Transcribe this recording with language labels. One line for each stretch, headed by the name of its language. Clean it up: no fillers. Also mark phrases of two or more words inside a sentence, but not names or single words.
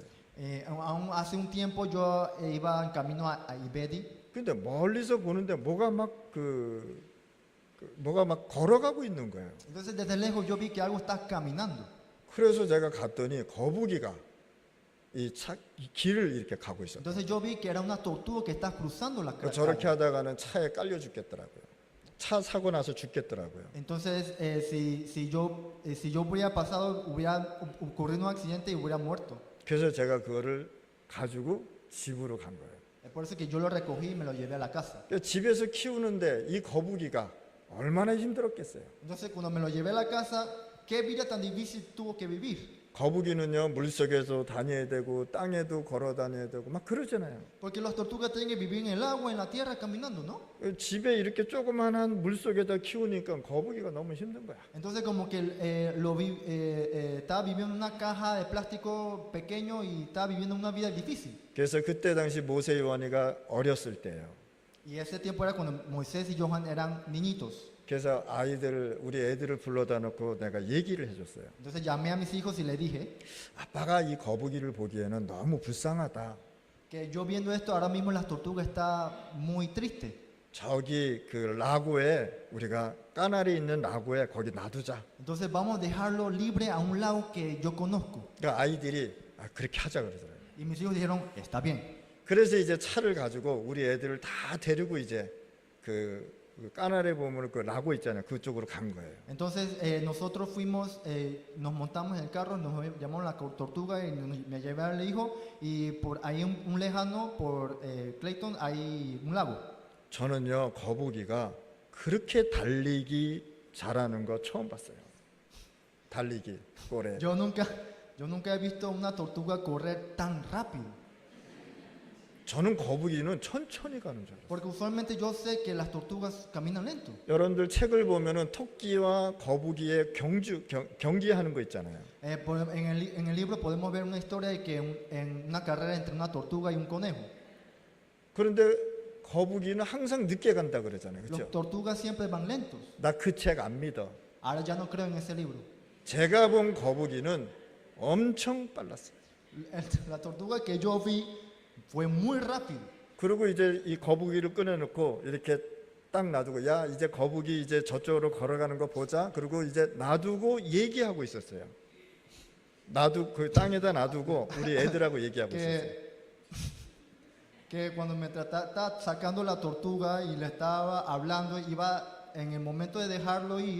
Spanish: Aún hace un tiempo yo iba en camino a Ibedi.
Korean: 근데 멀리서 보는데 뭐가 막 걸어가고 있는 거예요.
Spanish: Entonces desde lejos yo vi que algo está caminando.
Korean: 그래서 제가 갔더니 거북이가 이 길을 이렇게 가고 있었어요.
Spanish: Entonces yo vi que era una tortuga que está cruzando la calle.
Korean: 저렇게 하다가는 차에 깔려 죽겠더라고요. 차 사고 나서 죽겠더라고요.
Spanish: Entonces si yo hubiera pasado, hubiera ocurrido un accidente y hubiera muerto.
Korean: 그래서 제가 그거를 가지고 집으로 간 거예요.
Spanish: Es por eso que yo lo recogí y me lo llevé a la casa.
Korean: 집에서 키우는데 이 거북이가 얼마나 힘들었겠어요.
Spanish: Entonces cuando me lo llevé a la casa, ¿qué vida tan difícil tuvo que vivir?
Korean: 거북이는요, 물속에서 다녀야 되고 땅에도 걸어 다녀야 되고 막 그러잖아요.
Spanish: Porque las tortugas tienen que vivir en el agua, en la tierra, caminando, ¿no?
Korean: 집에 이렇게 조그만한 물속에다 키우니까 거북이가 너무 힘든 거야.
Spanish: Entonces como que estaba viviendo en una caja de plástico pequeño y estaba viviendo una vida difícil.
Korean: 그래서 그때 당시 모세 요한이가 어렸을 때예요.
Spanish: Y ese tiempo era cuando Moisés y Johan eran niñitos.
Korean: 그래서 우리 애들을 불러다 놓고 내가 얘기를 해줬어요.
Spanish: Entonces llamé a mis hijos y les dije
Korean: 아빠가 이 거북이를 보기에는 너무 불쌍하다.
Spanish: que yo viendo esto ahora mismo las tortugas está muy triste.
Korean: 저기 그 라고에 우리가 까나리 있는 라고에 거기 놔두자.
Spanish: Entonces vamos a dejarlo libre a un lago que yo conozco.
Korean: 그러니까 아이들이 그렇게 하자 그러더라고요.
Spanish: Y mis hijos dijeron, está bien.
Korean: 그래서 이제 차를 가지고 우리 애들을 다 데리고 이제 그 까나리 보면 그 라고 있잖아요. 그쪽으로 간 거예요.
Spanish: Entonces nosotros fuimos, nos montamos en el carro, nos llamamos la tortuga y me llevé al hijo y por ahí un lejano, por Clayton, hay un lago.
Korean: 저는요 거북이가 그렇게 달리기 잘하는 거 처음 봤어요. 달리기 꼴에.
Spanish: Yo nunca he visto una tortuga correr tan rápido.
Korean: 저는 거북이는 천천히 가는 줄 알아요.
Spanish: Porque usualmente yo sé que las tortugas caminan lento.
Korean: 여러분들 책을 보면은 토끼와 거북이의 경기하는 거 있잖아요.
Spanish: En el libro podemos ver una historia de que en una carrera entre una tortuga y un conejo.
Korean: 그런데 거북이는 항상 늦게 간다 그러잖아요.
Spanish: Las
Korean: 그렇죠?
Spanish: tortugas siempre van lentos.
Korean: 나 그 책 안 믿어.
Spanish: Ahora ya no creo en ese libro.
Korean: 제가 본 거북이는 엄청 빨랐어요.
Spanish: La tortuga que yo vi fue muy rápido.
Korean: 그리고 이제 이 거북이를 꺼내놓고 이렇게 딱 놔두고 야 이제 거북이 이제 저쪽으로 걸어가는 거 보자. 그리고 이제 놔두고 얘기하고 있었어요. 그 땅에다 놔두고 우리 애들하고 얘기하고 있었어요.
Spanish: Que cuando me estaba sacando la tortuga y le estaba hablando, iba en el momento de dejarlo ir.